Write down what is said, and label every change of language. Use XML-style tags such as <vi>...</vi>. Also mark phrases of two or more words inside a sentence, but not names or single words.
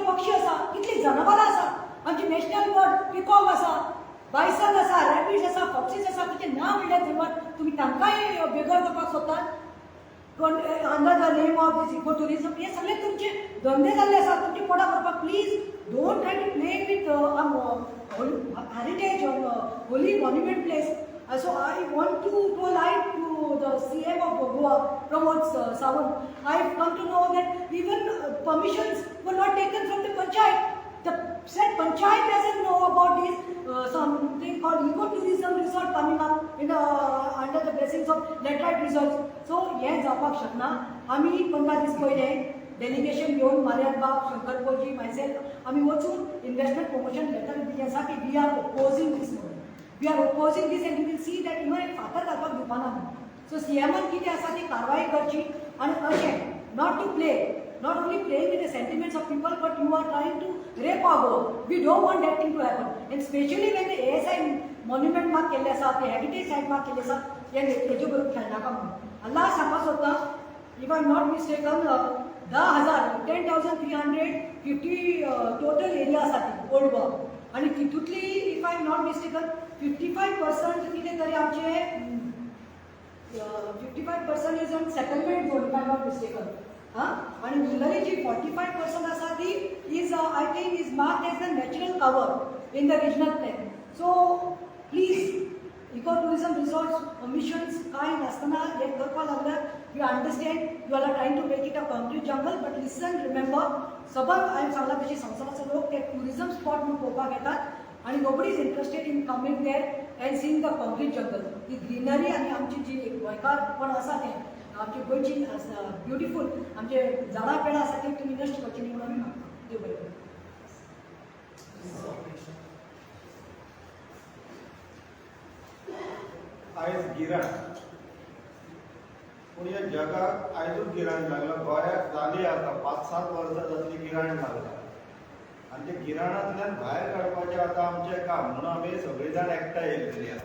<kok>पक्षी आसा कितली जनावरां आसा आमची</kok> <en>national bird</en> <kok>पिकॉक आसा बायसन आसा रॅबिट्स आसा फॉक्सीस आसा तुमचे नांव म्हणल्यार थंय तुम्ही तांकांय बेगर करपाक सोदतात</kok> <en>under the name of this eco tourism</en> <kok>हे सगळे तुमचे धंदे जाल्ले आसा तुमचे पोटा करपाक</kok> <en>please don't try to play with heritage holy monument place So I want to polite to the CM of Goa, Pramod Sawant. I've come to know that even permissions were not taken from the panchayat. The said panchayat doesn't know about this something called ecotourism resort coming up in under the blessings of laterite resorts.</en> <kok>So हे जावपाक शकना. आम्ही 15 दीस पयले डेलिगेशन घेवन मार्याद बाब शंकर पोजी मायसेल्फ आम्ही वचून</kok> <en>investment promotion letter</en> <kok>दिले आसा की</kok> <en>we are opposing this</en> <kok>म्हणून</kok> <en>We are opposing this and you will see that even</en> <kok>एक फातर घालपाक दिवपाना म्हणून सो सीएमान कितें आसा ती कारवाई करची आनी अशें</kok> <en>not to play not only playing with the sentiments of people but you are trying to rape our goal. We don't want that thing to happen and especially when the ASI monument mark</en> <kok>केल्ले आसा ते</kok> <en>heritage site mark</en> <kok>केल्ले आसा हेजे बरोबर खेळनाका म्हणून अल्लाह सांगपाक सोदता</kok> <en>if I am not mistaken 10,350 total area</en> <kok>आसा ती ओल्ड गोवा आणि तितूंतली</kok> <en>if I am not mistaken 55%</en> <kok>कितें तरी आमचे</kok> <en>55% is on settlement zone if I am not mistaken</en> <kok>आणि उरलेली जी</kok> <en>45%</en> <kok>आसा ती</kok> <en>इज I think is marked as the natural cover in the regional plan. So please ecotourism resorts permissions</en> <kok>काय नसताना हे करपा लागल्यार</kok> <en>you understand you are trying to make it a concrete jungle but listen remember</en> <kok>सबक हांवें सांगला तशी संवसाराचो लोक ते टुरिझम स्पॉट म्हणून पळोवपाक येतात आणि</kok> <en>nobody is interested in coming there and seeing the concrete jungle.</en> <kok>ही ग्रीनरी आणि आमची जी गोंयकारपण आसा तें आमची गोंयची ब्युटिफूल आमचे झाडां पेडां आसा ती तुमी नश्ट करची न्ही म्हणून आमी मागता देव बरें करूं. आयज गिराण पूण ह्या जगाक आयजूच गिराण लागला गोंयाक जाली आतां 5-7 वर्सां जातली गिराण लागला आनी ते गिराणांतल्यान भायर काडपाचें आतां आमचें काम म्हणून आमी सगळीं जाण एकठांय येयलेली आसा.</kok>